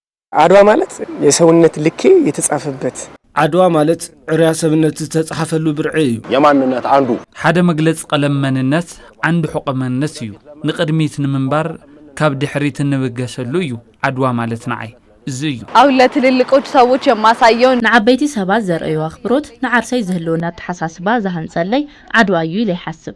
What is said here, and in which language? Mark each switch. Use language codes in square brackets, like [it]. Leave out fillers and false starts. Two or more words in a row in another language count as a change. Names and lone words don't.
[am] አድዋ ማለት የሰውነት ልኬ የተጻፈበት [ti] አድዋ ማለት ርያሰብነት ተጻፈሉ ብርዒ እዩ [am] የማንነት አንዱ [ti] ሓደ መግለጽ ቀለም መንነት አንዱ ሕቆመነት እዩ ንቅድሚት ንምንባር ካብ ድሕሪት ንብገሰሉ እዩ አድዋ ማለት ንዓይ እዚ እዩ [am] አው ለትልልቆች ሰዎች የማሳየው [ti] ንዓበይቲ ሰባት ዘርእዩ አኽብሮት ንዓርሰይ ዝህልውና ተሓሳስባ ዘሃንጸለይ አድዋ እዩ ኢለ ይሓስብ